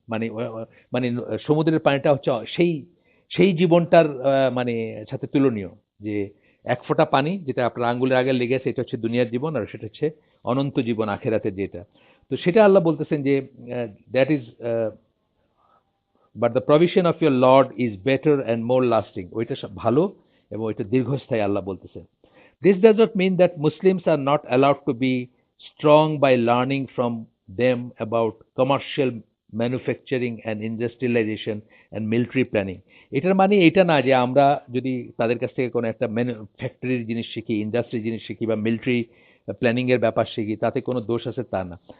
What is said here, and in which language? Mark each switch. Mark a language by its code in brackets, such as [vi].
[bn] মানে মানে সমুদ্রের পানিটা হচ্ছে সেই সেই জীবনটার মানে সাথে তুলনীয়, যে এক ফোঁটা পানি যেটা আপনার আঙ্গুলের আগে লেগেছে, এটা হচ্ছে দুনিয়ার জীবন, আর সেটা হচ্ছে অনন্ত জীবন আখেরাতের যেটা। তো সেটা আল্লাহ বলতেছেন যে [en] that is but the provision of your lord is better and more lasting, [bn] ওইটা ভালো এবং ওইটা দীর্ঘস্থায়ী আল্লাহ বলতেছেন। [en] This does not mean that Muslims are not allowed to be strong by learning from them about commercial manufacturing and industrialization and military planning. [bn] এটার মানে এটা না যে আমরা যদি তাদের কাছ থেকে কোনো একটা ফ্যাক্টরির জিনিস শিখি, ইন্ডাস্ট্রির জিনিস শিখি বা মিলিটারি প্ল্যানিং এর ব্যাপার শিখি, তাতে কোনো দোষ আছে তা না।